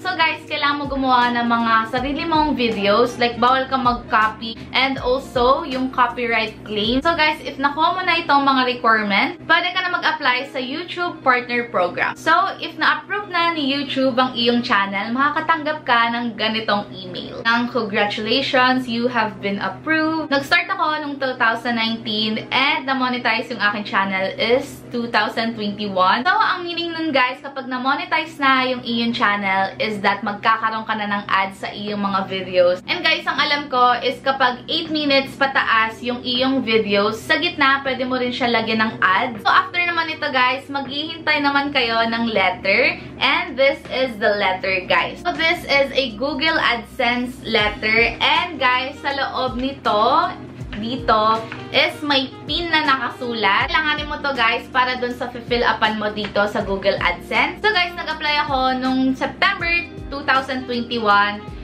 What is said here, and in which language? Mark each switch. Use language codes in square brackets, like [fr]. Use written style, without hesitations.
[tl] So guys, kailangan mo gumawa ng mga sarili mong videos. [en] Like [tl] bawal ka mag-copy [en] and also yung copyright claim. [tl] So guys, if nakuha mo na itong mga requirement, pwede ka na mag-apply sa YouTube Partner Program. So if na-approve na ni YouTube ang iyong channel, makakatanggap ka ng ganitong email. Ng [en] congratulations, you have been approved. [tl] Nag-start ako nung 2019 and na-monetize yung aking channel is 2021. So, ang meaning nun guys, kapag na-monetize na yung iyong channel is that magkakaroon ka na ng ads sa iyong mga videos. And guys, ang alam ko is kapag 8 minutes pataas yung iyong videos, sa gitna, pwede mo rin siya lagyan ng ads. So, after naman ito guys, maghihintay naman kayo ng letter. [en] And this is the letter guys. So, this is a Google AdSense letter. [tl] And guys, sa loob nito, dito is may pin na nakasulat. Kailanganin mo to guys para dun sa fill upan mo dito sa Google AdSense. So guys, nag-apply ako nung September 2021